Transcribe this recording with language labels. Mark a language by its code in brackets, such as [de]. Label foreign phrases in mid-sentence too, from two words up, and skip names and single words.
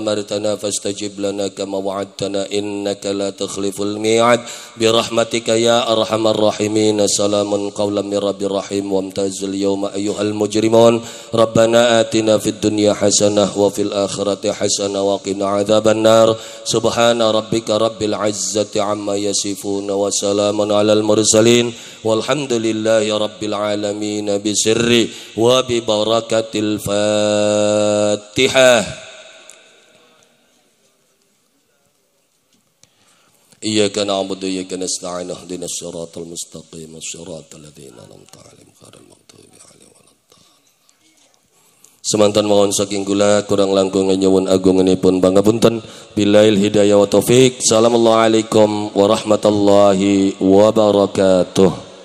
[ar] مرتنا فاستجب لنا كما وعدتنا إنك لا تخلف الميعاد برحمتك يا أرحم الراحمين سلام قولا من رب رحيم وامتاز اليوم أيها المجرمون ربنا آتنا في الدنيا حسنة وفي الآخرة حسنة وقنا عذاب النار سبحان ربك رب العزة عما يصفون وسلام على المرسلين والحمد لله رب العالمين بسر وببركة الفاتحة إياك نعبد وإياك نستعين اهدنا الصراط المستقيم الصراط الذين أنعمت عليهم غير المغضوب عليهم ولا الضالين. [jv] Semanten mohon saking kula kurang langkung nyuwun agunganipun pangapunten. [ar] بالله الهداية والتوفيق. السلام عليكم ورحمة الله وبركاته.